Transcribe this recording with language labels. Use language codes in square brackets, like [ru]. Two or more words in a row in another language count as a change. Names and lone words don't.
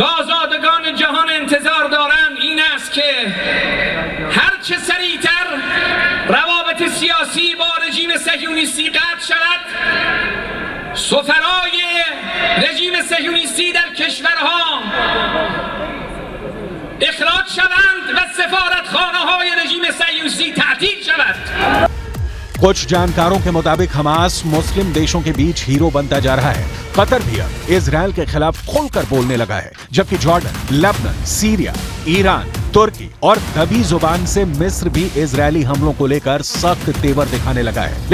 [fa] آزادگان جهان انتظار دارند این است که هرچه سریعتر روابط سیاسی با رژیم صهیونیستی قطع شود، سفرای رژیم صهیونیستی در کشورها اخراج شوند و سفارتخانه‌های رژیم صهیونیستی تعطیل شود। [hi] कुछ जानकारों के मुताबिक हमास मुस्लिम देशों के बीच हीरो बनता जा रहा है। कतर भी अब इजरायल के खिलाफ खुलकर बोलने लगा है, जबकि जॉर्डन, लेबनान, सीरिया, ईरान, तुर्की और दबी जुबान से मिस्र भी इजरायली हमलों को लेकर सख्त तेवर दिखाने लगा है।